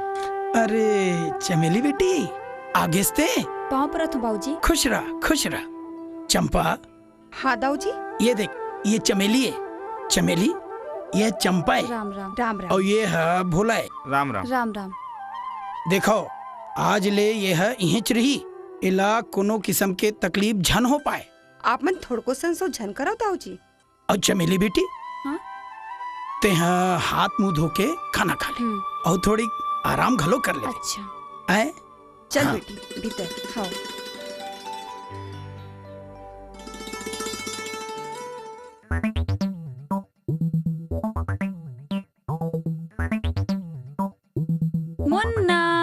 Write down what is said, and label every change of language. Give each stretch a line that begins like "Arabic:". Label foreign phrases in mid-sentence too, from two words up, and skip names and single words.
Chhattisgarhi: अरे चमेली बेटी, आगे से पाँव पर हूँ बाबूजी। खुश रह। चंपा, हाँ दाऊजी। ये देख, ये चमेली है, चमेली, ये चंपा है, राम राम राम राम। और ये है भोला है। राम राम। राम राम। देखो, आज ले ये है इहिंच रही, इला कोनो किस्म के तकलीफ झन हो पाए। आप मन थोड़को संसो झन करो दाऊजी। और चमेली बेटी, हाँ? ते हाथ मुंह धो के खाना खा ले और थोड़ी आराम घलो कर ले। अच्छा। आए चल हाँ। बेटी भीतर खाओ। मुन्ना।